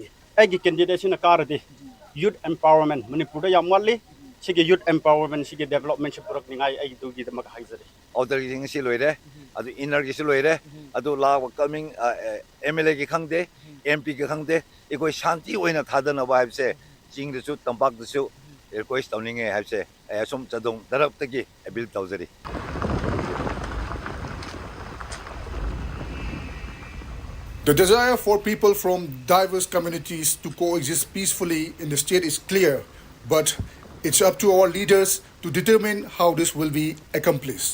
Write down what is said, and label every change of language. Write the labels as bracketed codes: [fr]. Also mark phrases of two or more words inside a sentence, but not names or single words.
[mni] ꯑꯩꯒꯤ ꯀꯦꯟꯗꯤꯗꯦꯠꯁꯤꯅ ꯀꯥꯔꯗꯤ [en] youth empowerment [mni] ꯃꯅꯤꯄꯨꯔꯗ ꯌꯥꯝ ꯋꯥꯠꯂꯤ ꯁꯤꯒꯤ [en] youth empowerment [mni] ꯁꯤꯒꯤ ꯗꯦꯕꯦꯂꯞꯃꯦꯟꯁꯤ ꯄꯨꯔꯛꯅꯤꯡꯉꯥꯏ ꯑꯩꯒꯤꯗꯨꯒꯤꯗꯃꯛ ꯍꯥꯏꯖꯔꯤ outerꯒꯤ ꯉꯁꯤ ꯂꯣꯏꯔꯦ ꯑꯗꯨ innerꯒꯤꯁꯨ ꯂꯣꯏꯔꯦ ꯑꯗꯨ ꯂꯥꯛꯄ coming MLA ꯒꯤ ꯈꯪꯗꯦ MP ꯒꯤ ꯈꯪꯗꯦ ꯑꯩꯈꯣꯏ ꯁꯥꯟꯇꯤ ꯑꯣꯏꯅ ꯊꯥꯗꯅꯕ ꯍꯥꯏꯕꯁꯦ ꯆꯤꯡꯗꯁꯨ ꯇꯝꯄꯥꯛꯇꯁꯨ request ꯇꯧꯅꯤꯡꯉꯦ ꯍꯥꯏꯕꯁꯦ ꯑꯩ ꯑꯁꯨꯝ ꯆꯗꯣꯡ ꯗꯔꯞꯇꯒꯤ ꯑꯄꯤꯜ ꯇꯧꯖꯔꯤ [en] The desire for people from diverse communities to coexist peacefully in the state is clear, but it's up to our leaders to determine how this will be accomplished.